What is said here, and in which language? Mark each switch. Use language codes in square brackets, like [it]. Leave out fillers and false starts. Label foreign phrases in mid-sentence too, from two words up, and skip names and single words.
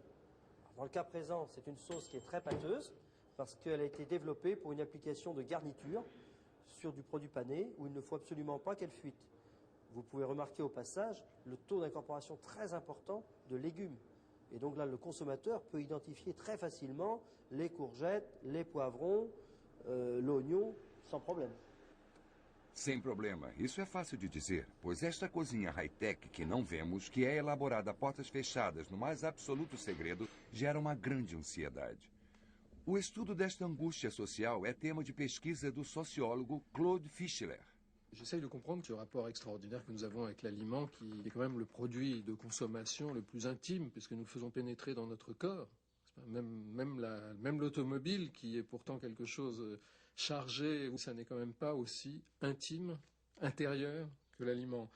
[fr] Dans le cas présent, c'est une sauce qui est très pâteuse parce qu'elle a été développée pour une application de garniture sur du produit pané où il ne faut absolument pas qu'elle fuite. Vous pouvez remarquer au passage le taux d'incorporation très important de légumes. Et donc là, le consommateur peut identifier très facilement les courgettes, les poivrons, l'oignon, sans problème. [pt] Sem problema, isso é fácil de dizer, pois esta cozinha high-tech que não vemos, que é elaborada a portas fechadas no mais absoluto segredo, gera uma grande ansiedade. O estudo desta angústia social é tema de pesquisa do sociólogo Claude Fischler. [fr] J'essaye de comprendre ce rapport extraordinaire que nous avons avec l'aliment, qui est quand même le produit de consommation le plus intime, puisque nous le faisons pénétrer dans notre corps. Même l'automobile, qui est pourtant quelque chose chargé, ça n'est quand même pas aussi intime, intérieur que l'aliment.